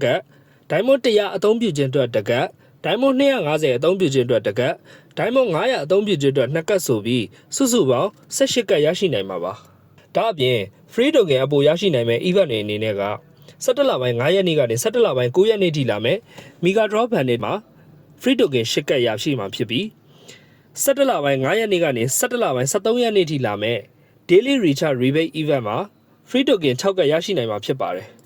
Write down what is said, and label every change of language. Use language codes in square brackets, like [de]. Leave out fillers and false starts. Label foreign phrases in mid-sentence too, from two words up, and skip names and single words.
[my] တ် diamond 100အသုံးပြုခြင်းအတွက်တကတ် diamond 250အသုံးပြုခြင်းအတွက်တကတ် diamond 900အသုံးပြုခြင်းအတွက်2ကတ်ဆိုပြီးစုစုပေါင်း18ကတ်ရရှိနိုင်မှာပါဒါအပြင် [en] free token [my] အပိုရရှိနိုင်မဲ့ event တွေအနေနဲ့က17လပိုင်း9ရက်နေ့ကနေ17လပိုင်း9ရက်နေ့ထိလာမယ် [en] mega draw ban [my] တွေမှာ [en] free token [my] 8ကတ်ရရှိမှာဖြစ်ပြီး17လပိုင်း9ရက်နေ့ကနေ17လပိုင်း13ရက်နေ့ထိလာမယ် [en] daily recharge rebate event [my] မှာ [en] free token [my] 6ကတ်ရရှိနိုင်မှာဖြစ်ပါတယ်